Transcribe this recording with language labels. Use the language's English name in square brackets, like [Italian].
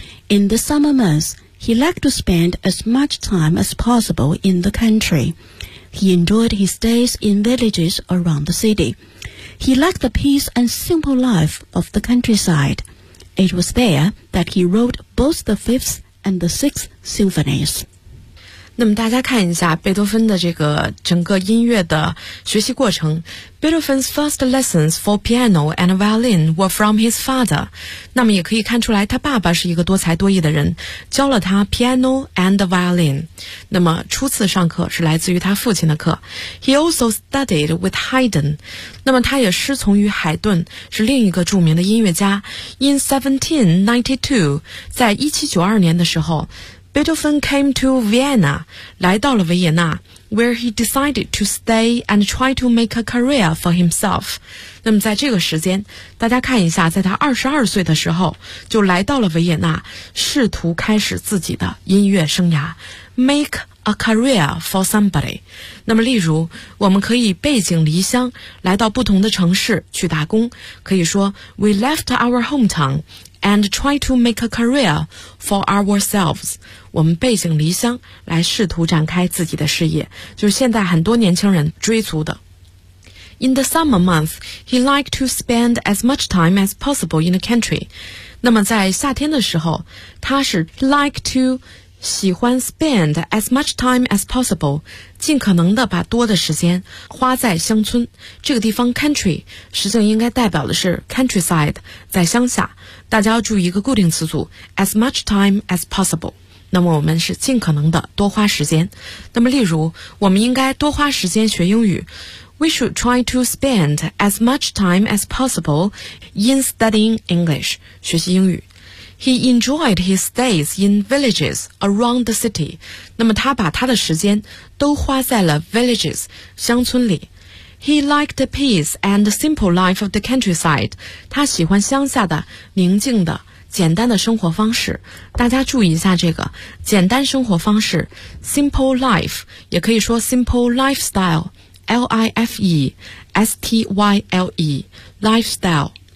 [English] In the summer months, he liked to spend as much time as possible in the country. He enjoyed his stays in villages around the city. He liked the peace and simple life of the countryside. It was there that he wrote both the fifth and the sixth symphonies. [Chinese] 那么大家看一下贝多芬的这个整个音乐的学习过程。 [English] Beethoven's first lessons for piano and violin were from his father. [Chinese] 那么也可以看出来他爸爸是一个多才多艺的人，教了他 [English] piano and violin. [Chinese] 那么初次上课是来自于他父亲的课。 [English] He also studied with Haydn. [Chinese] 那么他也师从于海顿，是另一个著名的音乐家。 [English] In 1792, [Chinese] 在1792年的时候， [English] Beethoven came to Vienna, [Chinese] 来到了维也纳 [English] where he decided to stay and try to make a career for himself. [Chinese] 那么在这个时间，大家看一下，在他22岁的时候，就来到了维也纳，试图开始自己的音乐生涯。 [English] Make a career for somebody. [Chinese] 那么例如，我们可以背井离乡，来到不同的城市去打工，可以说 [English] we left our hometown. And try to make a career for ourselves. [Chinese] 我们背井离乡来试图展开自己的事业，就是现在很多年轻人追逐的。 [English] In the summer months, he liked to spend as much time as possible in the country. [Chinese] 那么在夏天的时候，他是 [English] like to [Chinese] 喜欢 [English] spend as much time as possible， [Chinese] 尽可能的把多的时间花在乡村。这个地方 country 实际上应该代表的是 countryside， 在乡下。大家要注意一个固定词组 [English] as much time as possible， [Chinese] 那么我们是尽可能的多花时间。那么例如，我们应该多花时间学英语， [English] We should try to spend as much time as possible in studying English， [Chinese] 学习英语。 [English] He enjoyed his stays in villages around the city， [Chinese] 那么他把他的时间都花在了 [English] villages， [Chinese] 乡村里。 [English] He liked the peace and the simple life of the countryside. [Chinese] 他喜欢乡下的宁静的简单的生活方式。大家注意一下这个简单生活方式 , [English] simple life, [Chinese] 也可以说 [English] simple lifestyle, L-I-F-E-S-T-Y-L-E, lifestyle.